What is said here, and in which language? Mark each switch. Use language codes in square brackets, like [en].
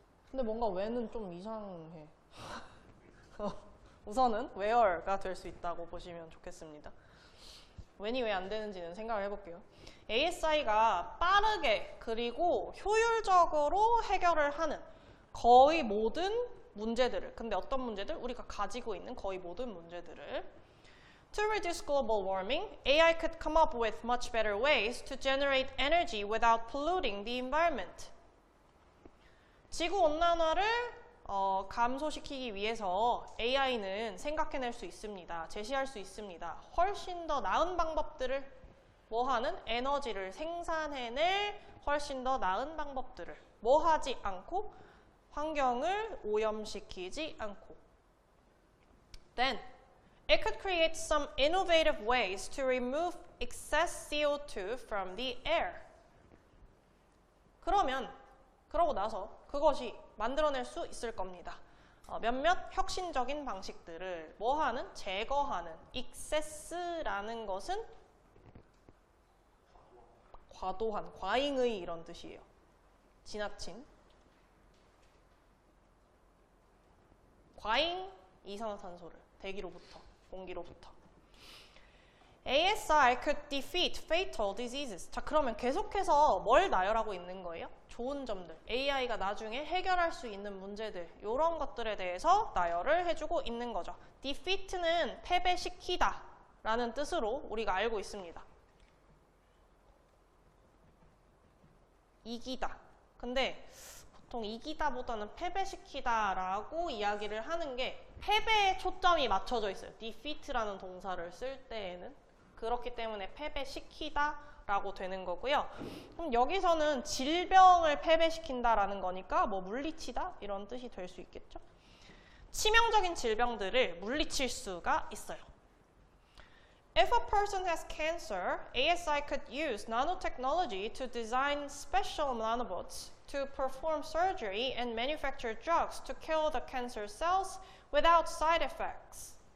[ko] 근데 뭔가 왜는 좀 이상해. 우선은 where가 될 수 있다고 보시면 좋겠습니다. when이 왜 안 되는지는 생각을 해볼게요. ASI가 빠르게 그리고 효율적으로 해결을 하는 거의 모든 문제들을, 근데 어떤 문제들? 우리가 가지고 있는 거의 모든 문제들을. [en] To reduce global warming, AI could come up with much better ways to generate energy without polluting the environment. [ko] 지구온난화를 감소시키기 위해서 AI는 생각해낼 수 있습니다. 제시할 수 있습니다. 훨씬 더 나은 방법들을 뭐하는? 에너지를 생산해낼 훨씬 더 나은 방법들을 뭐하지 않고? 환경을 오염시키지 않고. [en] Then, it could create some innovative ways to remove excess CO2 from the air. [ko] 그러고 나서 그것이 만들어낼 수 있을 겁니다. 몇몇 혁신적인 방식들을 뭐하는? 제거하는. excess라는 것은 과도한, 과잉의 이런 뜻이에요. 지나친. 과잉 이산화탄소를 대기로부터, 공기로부터. [en] ASI could defeat fatal diseases. [ko] 자, 그러면 계속해서 뭘 나열하고 있는 거예요? 좋은 점들. AI가 나중에 해결할 수 있는 문제들, 이런 것들에 대해서 나열을 해주고 있는 거죠. defeat는 패배시키다 라는 뜻으로 우리가 알고 있습니다. 이기다. 근데 보통 이기다보다는 패배시키다라고 이야기를 하는 게 패배에 초점이 맞춰져 있어요. defeat라는 동사를 쓸 때에는. 그렇기 때문에 패배시키다라고 되는 거고요. 그럼 여기서는 질병을 패배시킨다라는 거니까 뭐 물리치다 이런 뜻이 될 수 있겠죠. 치명적인 질병들을 물리칠 수가 있어요. [en] If a person has cancer, ASI could use nanotechnology to design special nanobots to perform surgery and manufacture drugs to kill the cancer cells without side effects.